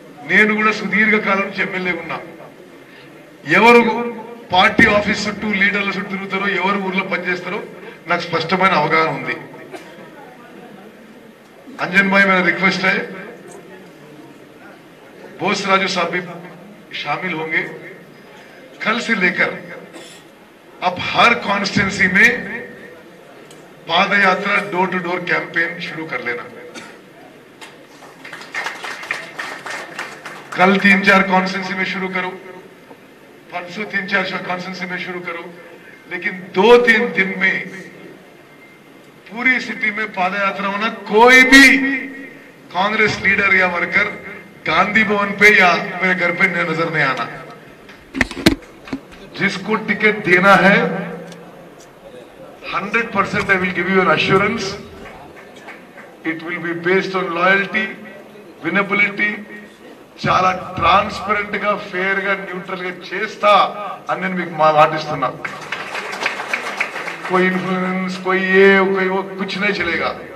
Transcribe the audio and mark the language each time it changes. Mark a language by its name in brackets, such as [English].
[Telugu] నేను కూడా సుదీర్ఘ కాలం నుంచి ఎమ్మెల్యే ఉన్నా. ఎవరు పార్టీ ఆఫీస్ చుట్టూ లీడర్ల చుట్టూ తిరుగుతారో, ఎవరు ఊర్లో పనిచేస్తారో నాకు స్పష్టమైన అవగాహన ఉంది. [Hindi] अंजन भाई मेरा रिक्वेस्ट है, बोस राजू साहब भी शामिल होंगे. कल से लेकर अब हर कॉन्स्टिट्यूंसी में पाद यात्रा डोर टू डोर कैंपेन शुरू कर लेना. कल 3-4 कॉन्स्टिट्यूंसी में शुरू करो, परसों 3-4 कॉन्स्टिट्यूंसी में शुरू करो, लेकिन 2-3 दिन में पूरी सिटी में पाद यात्रा होना. कोई भी कांग्रेस लीडर या वर्कर गांधी भवन पे या मेरे घर पे नजर नहीं आना. जिसको टिकट देना है [English] 100% I will give you an assurance. It will be based on loyalty, winnability. [Telugu] చాలా ట్రాన్స్పరెంట్ గా, ఫేర్ గా, న్యూట్రల్ గా చేస్తా అని నేను మీకు మాటిస్తున్నా. [Hindi] कोई इन्फ्लुएंस, कोई ये, कोई वो, कुछ नहीं चलेगा.